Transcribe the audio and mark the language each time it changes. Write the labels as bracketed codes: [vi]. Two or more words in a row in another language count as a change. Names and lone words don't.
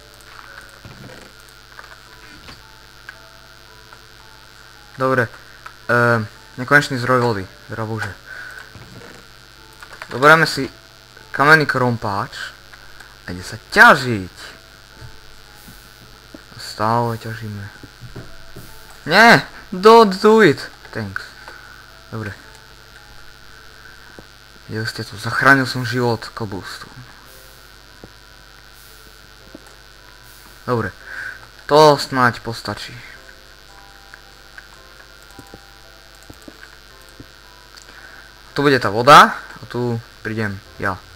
[sk] Dobre. Nekonečný zdroj vody. Drabože. Doberieme si kamenný krompáč. A ide sa ťažiť. Stále ťažíme. Nie! [en] Don't do it! Thanks. [sk] Dobre. Ja ste tu, zachránil som život cobblestone. Dobre. To snáď postačí. Tu bude tá voda a tu prídem ja.